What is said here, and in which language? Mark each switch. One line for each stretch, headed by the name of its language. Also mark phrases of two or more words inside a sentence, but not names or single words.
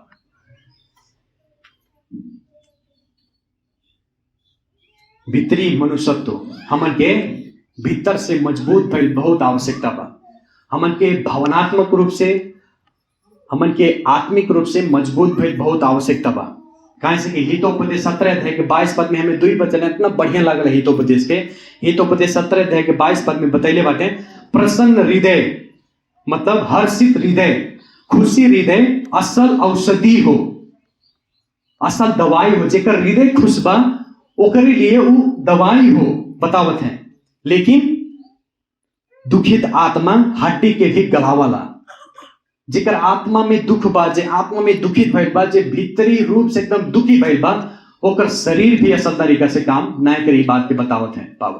Bhojpuri: भीतरी मनुष्यत्व हमन के भीतर से मजबूत भइल बहुत आवश्यकता बा। हमन के भावनात्मक रूप से, हमन के आत्मिक रूप से मजबूत भइल बहुत आवश्यकता बा। कहा से कि हितोपदेश 17 अध्याय के 22 पद में हमें 2 वचन इतना बढ़िया लागल हितोपदेश के। हितोपदेश 17 अध्याय के 22 पद में बतैले बाटे, प्रसन्न हृदय मतलब हर्षित हृदय, खुशी हृदय असल औषधि हो, असल दवाई हो। जेकर हृदय खुश बा ओकरे लिए वो दवाई हो बतावत है। लेकिन दुखित आत्मा हड्डी के भी गलावाला। जेकर आत्मा में दुख बा, जे आत्मा में दुखित भइल बा, जे भीतरी रूप से एकदम दुखी भइल बा, ओकर शरीर भी असल तरीका से काम ना करे, बात के बतावत है पावल।